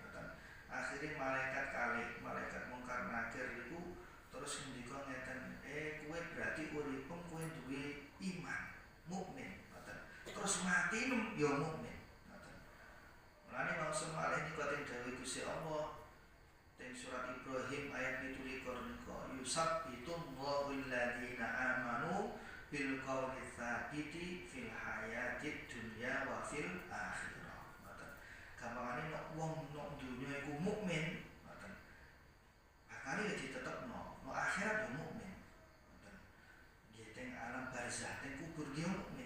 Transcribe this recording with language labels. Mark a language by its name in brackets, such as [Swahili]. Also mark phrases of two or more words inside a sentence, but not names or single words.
[Javanese] Akhire malaikat kalih, malaikat mungkar nakir iku terus ngendika ngeten, kowe berarti uripmu kowe duwe iman, mukmin, terus mati ya mukmin. Mulane maksud malih nika teng dawuh Gusti Allah teng surat Ibrahim ayat 17 nika [Arabic] يثبت الله الذين آمنوا بالقول الثابت في الحياة الدنيا وفي الآخرة. [Javanese] Gampangane nek wong nek dunya iku mukmin, bakal ya ditetepno, nek akhirat ya mukmin. Nggih teng alam barzah teng kubur ya mukmin.